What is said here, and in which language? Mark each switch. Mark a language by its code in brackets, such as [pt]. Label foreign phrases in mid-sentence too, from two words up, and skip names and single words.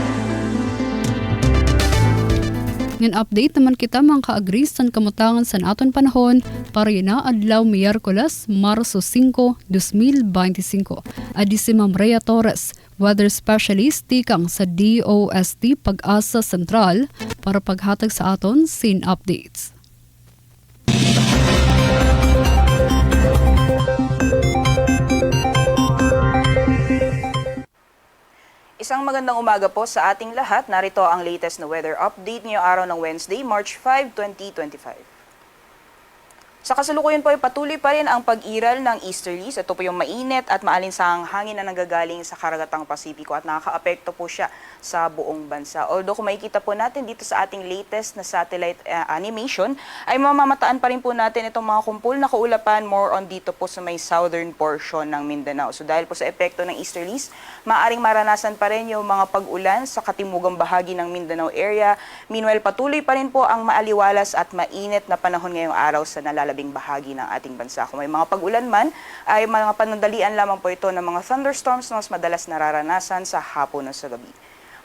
[war] Ngan update naman kita mga ka-agri sa kamutangan sa aton panahon para yun na adlaw Miyerkules, Marso 5, 2025. Adi si Ma'am Rhea Torres, weather specialist tikang sa DOST Pag-asa Sentral para paghatag sa aton [en] scene updates. [tl] Isang magandang umaga po sa ating lahat. Narito ang latest na weather update ngayong araw ng [en] Wednesday, March 5, 2025. [tl] Sa kasalukuyan po ay patuloy pa rin ang pag-iral ng easterlies. Ito po yung mainit at maalinsahang hangin na nanggagaling sa karagatang Pasipiko at nakakaapekto po siya sa buong bansa. Although kung makikita po natin dito sa ating latest na [en] satellite animation, [tl] ay mamamataan pa rin po natin itong mga kumpul na kaulapan [en] more on [tl] dito po sa may [en] southern portion [tl] ng Mindanao. So dahil po sa epekto ng easterlies, maaring maranasan pa rin yung mga pag-ulan sa katimugang bahagi ng Mindanao area. Meanwhile, patuloy pa rin po ang maaliwalas at mainit na panahon ngayong araw sa nalalabing bahagi ng ating bansa. Kung may mga pag-ulan man, ay mga panandalian lamang po ito ng mga thunderstorms na mas madalas nararanasan sa hapon o sa gabi.